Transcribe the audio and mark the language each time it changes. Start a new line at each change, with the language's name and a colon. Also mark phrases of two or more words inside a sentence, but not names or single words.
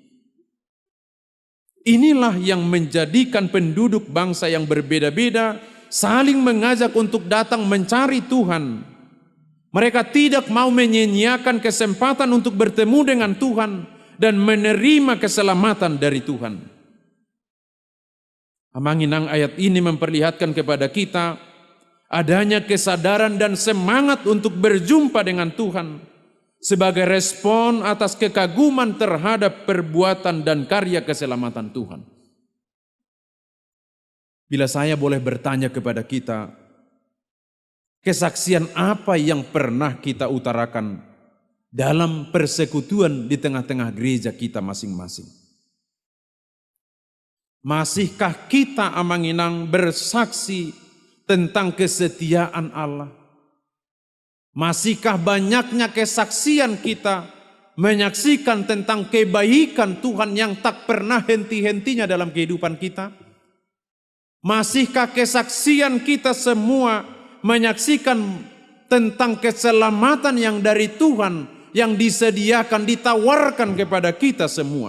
Indonesian: Inilah yang menjadikan penduduk bangsa yang berbeda-beda saling mengajak untuk datang mencari Tuhan. Mereka tidak mau menyia-nyiakan kesempatan untuk bertemu dengan Tuhan dan menerima keselamatan dari Tuhan. Amang-inang, ayat ini memperlihatkan kepada kita adanya kesadaran dan semangat untuk berjumpa dengan Tuhan sebagai respon atas kekaguman terhadap perbuatan dan karya keselamatan Tuhan. Bila saya boleh bertanya kepada kita, kesaksian apa yang pernah kita utarakan dalam persekutuan di tengah-tengah gereja kita masing-masing? Masihkah kita amang-inang bersaksi tentang kesetiaan Allah? Masihkah banyaknya kesaksian kita menyaksikan tentang kebaikan Tuhan yang tak pernah henti-hentinya dalam kehidupan kita? Masihkah kesaksian kita semua menyaksikan tentang keselamatan yang dari Tuhan yang disediakan, ditawarkan kepada kita semua?